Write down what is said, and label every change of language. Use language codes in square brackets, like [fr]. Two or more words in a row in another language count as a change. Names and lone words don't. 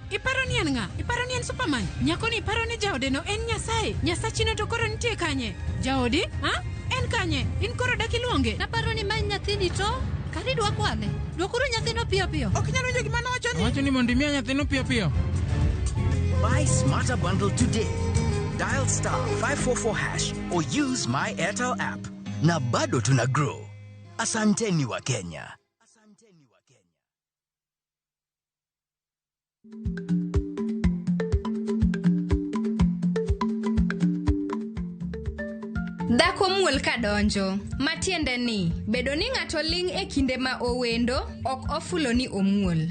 [luo] Iparo ni en ng'a? Iparo ni en Superman? Nyako ni iparo ni jaode no en Nyasaye. Nyasachino to koro nitie kanye? Jaodi? Ha? En kanye? In koro dak iluonge? Naparo ni mae nyathini to kadi dwa kwane. Dwokuru nyathino piyo piyo. Ok nyalo winjo gima nowacho ni. Wacho ni mondo imiya nyathino piyo piyo. [en] Buy Smarter Bundle today. Dial *544# or use my Airtel app. [sw] Na bado tuna grow. Asanteni wa Kenya. [luo] Dhako muol kadonjo, matiende ni, bedo ni ng'ato ling' e kinde ma owendo, ok ofulo ni omuol.